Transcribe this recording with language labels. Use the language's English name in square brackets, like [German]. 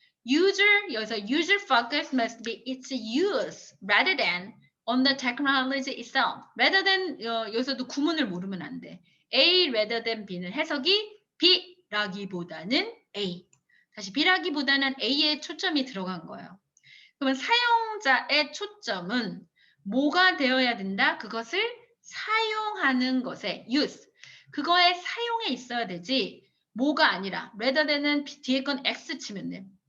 [English] 여기서 user focus must be its use rather than on the technology itself. [Korean] rather than 여기서도 구문을 모르면 안 돼. A rather than B는 해석이 B라기보다는 A. 다시 B라기보다는 A에 초점이 들어간 거예요. 그러면 사용자의 초점은 뭐가 되어야 된다? 그것을 사용하는 것에 use. 그거의 사용에 있어야 되지 뭐가 아니라 rather than은 뒤에 건 X 치면 돼.